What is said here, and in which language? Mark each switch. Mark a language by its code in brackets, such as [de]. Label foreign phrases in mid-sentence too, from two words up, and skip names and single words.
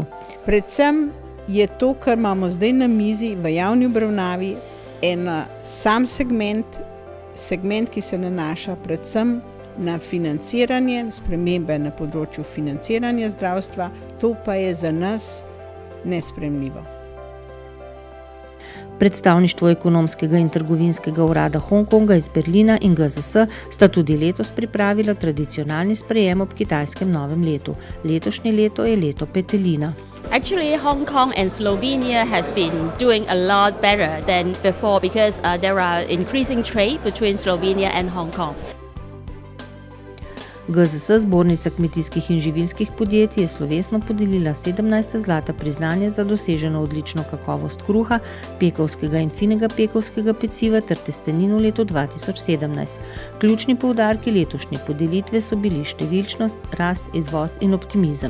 [sl] Predvsem je to, kar imamo zdaj na mizi v javni obravnavi, sam segment, ki se nanaša predvsem na financiranje, spremembe na področju financiranja zdravstva, to pa je za nas nesprejemljivo. Predstavništvo ekonomskega in trgovinskega urada Hongkonga iz Berlina in GZS sta tudi letos pripravila tradicionalni sprejem ob kitajskem novem letu. Letošnje leto je leto petelina. [en] Actually, Hong Kong and Slovenia has been doing a lot better than before because there are increasing trade between Slovenia and Hong Kong. [sl] GZS, zbornica kmetijskih in živilskih podjetij, je slovesno podelila 17. zlata priznanje za doseženo odlično kakovost kruha, pekovskega in finega pekovskega peciva ter testenin v letu 2017. Ključni poudarki letošnje podelitve so bili številčnost, rast, izvoz in optimizem.